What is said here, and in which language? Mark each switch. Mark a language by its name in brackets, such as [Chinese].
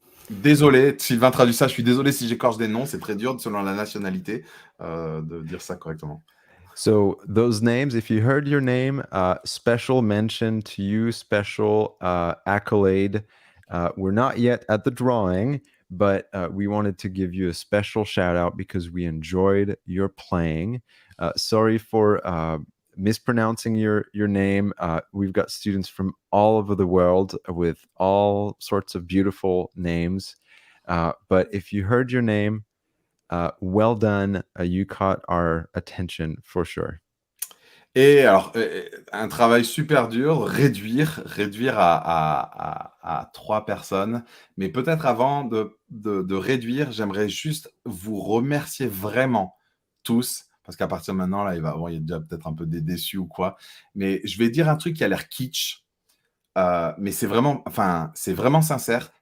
[French] Désolé, Sylvain traduit ça, je suis désolé si j'écorche des noms, c'est très dur selon la nationalité de dire ça correctement. [English] So those names, if you heard your name, special mention to you, special accolade. We're not yet at the drawing, but we wanted to give you a special shout out because we enjoyed your playing. Sorry for mispronouncing your name. We've got students from all over the world with all sorts of beautiful names. But if you heard your name, well done. You caught our attention for sure. [French] Et alors, un travail super dur, réduire à 3 personnes. Mais peut-être avant de réduire, j'aimerais juste vous remercier vraiment tous. Parce qu'à partir de maintenant, là, il y a déjà peut-être un peu des déçus ou quoi. Mais je vais dire un truc qui a l'air kitsch. Mais c'est vraiment sincère.